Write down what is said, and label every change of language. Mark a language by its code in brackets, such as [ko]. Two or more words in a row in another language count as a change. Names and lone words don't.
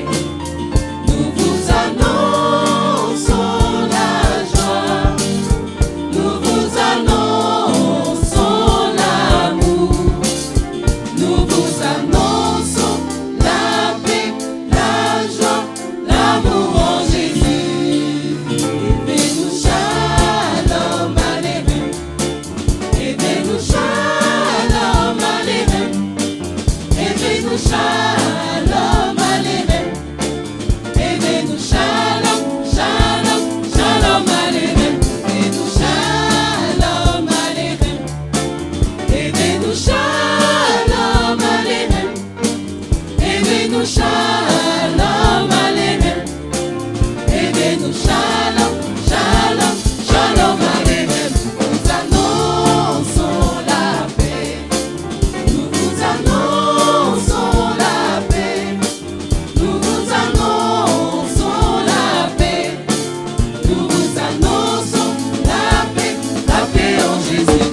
[fr] Nous vous annonçons la joie. Nous vous annonçons l'amour. Nous vous annonçons la paix, la joie, l'amour en Jésus. [he] הבאנו שלום עליכם. הבאנו שלום עליכם. הבאנו שלום עליכם. הבאנו שלום, שלום, שלום עליכם. הבאנו שלום עליכם. הבאנו שלום עליכם. הבאנו שלום עליכם. הבאנו שלום, שלום, שלום עליכם. [fr] Nous annonçons la paix. Nous vous annonçons la paix. Nous vous annonçons la paix. Nous vous annonçons la paix en Jésus.